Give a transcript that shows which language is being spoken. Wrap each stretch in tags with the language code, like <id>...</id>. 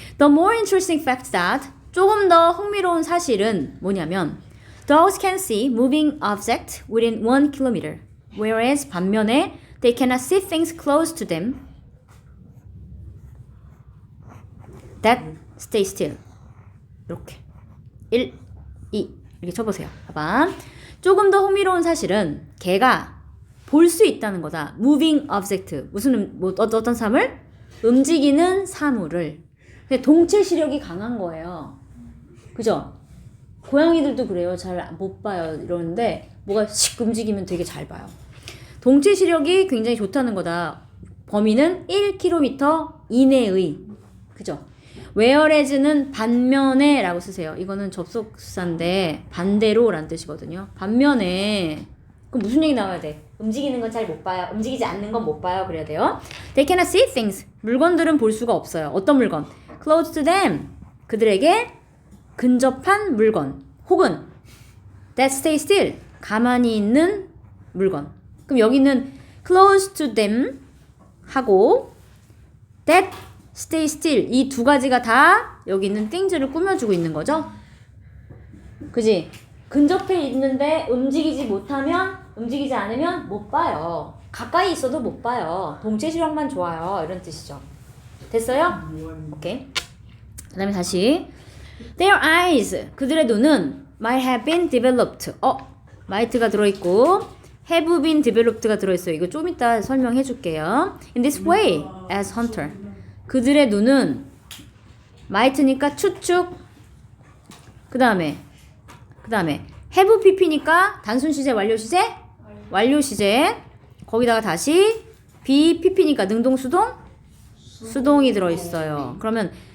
<en>The more interesting fact that</en> <ko>조금 더 흥미로운 사실은 뭐냐면</ko> <en>Dogs can see moving objects within 1 kilometer. Whereas</en> <ko>반면에</ko> <en>they cannot see things close to them that stay still.</en> <ko>이렇게 1, 2 이렇게 쳐보세요. 봐봐. 조금 더 흥미로운 사실은 개가 볼 수 있다는 거다.</ko> <en>Moving object.</en> <ko>무슨 어떤 사물? 움직이는 사물을. 동체 시력이 강한 거예요. 그죠? 고양이들도 그래요. 잘 못 봐요. 이러는데 뭐가 씩 움직이면 되게 잘 봐요. 동체 시력이 굉장히 좋다는 거다. 범위는 1km 이내의. 그죠? whereas는 반면에 라고 쓰세요. 이거는 접속사인데 반대로 라는 뜻이거든요. 반면에 그럼 무슨 얘기 나와야 돼? 움직이는 건 잘 못 봐요. 움직이지 않는 건 못 봐요. 그래야 돼요.</ko> <en>They cannot see things.</en> <ko>물건들은 볼 수가 없어요. 어떤 물건?</ko> <en>Close to them.</en> <ko>그들에게 근접한 물건. 혹은</ko> <en>that stay still.</en> <ko>가만히 있는 물건. 그럼 여기는</ko> <en>close to them</en> <ko>하고</ko> <en>that stay still</en> <ko>이 두 가지가 다 여기 있는 띵즈를 꾸며주고 있는 거죠. 그지? 근접해 있는데 움직이지 않으면 못 봐요. 가까이 있어도 못 봐요. 동체 시력만 좋아요. 이런 뜻이죠. 됐어요? 오케이. 그 다음에 다시</ko> <en>Their eyes</en> <ko>그들의 눈은</ko> <en>might have been developed</en> <ko>might가 들어있고 have been developed가 들어있어요. 이거 좀 이따 설명해 줄게요.</ko> <en>In this way as hunter</en> <ko>그들의 눈은 might니까 추측 그 다음에 have pp니까 단순 시제 완료 시제 거기다가 다시 be pp니까 능동 수동이 들어있어요. 그러면</ko>